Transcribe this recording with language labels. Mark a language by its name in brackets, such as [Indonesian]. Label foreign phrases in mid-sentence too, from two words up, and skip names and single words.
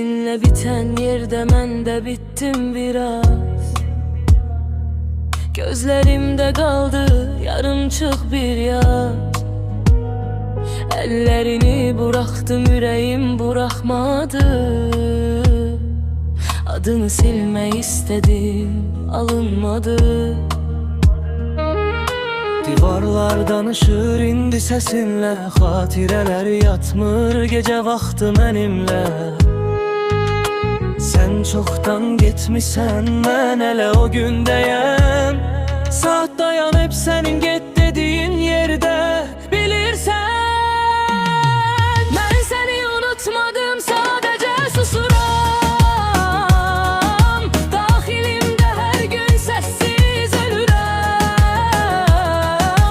[Turkish] Senle biten yerde [Azerbaijani] mən də [Turkish] bittim biraz. Gözlerimde kaldı yarımçıq bir yaz. Ellerini bıraktım, yüreğim bırakmadı. Adını silmek istedim, alınmadı. [Azerbaijani] Divarlar danışır indi səsinlə, xatirələr yatmır gece vaxtı mənimlə. [Turkish] Sen çoktan gitmişsen, [Azerbaijani] mən elə o gündəyəm. [Turkish] Saat dayanıp senin get dediğin yerde, bilirsen. Ben seni unutmadım, sadece susuram. Dahilimde her gün sessiz ölürəm.